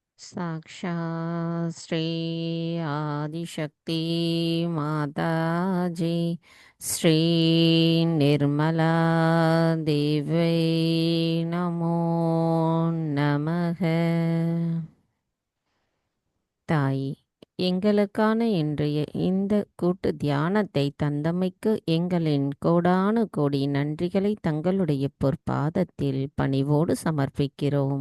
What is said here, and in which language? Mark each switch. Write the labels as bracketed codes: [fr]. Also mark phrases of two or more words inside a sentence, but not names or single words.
[sa] साक्षात् श्री आदिशक्ति माताजी श्री निर्मला देवी नमो நமக. [ta] தாய், எங்களுக்கான இன்றைய இந்த கூட்டு தியானத்தை தந்தமைக்கு எங்களின் கோடானு கோடி நன்றிகளை தங்களுடைய பொற்பாதத்தில் பணிவோடு சமர்ப்பிக்கிறோம்.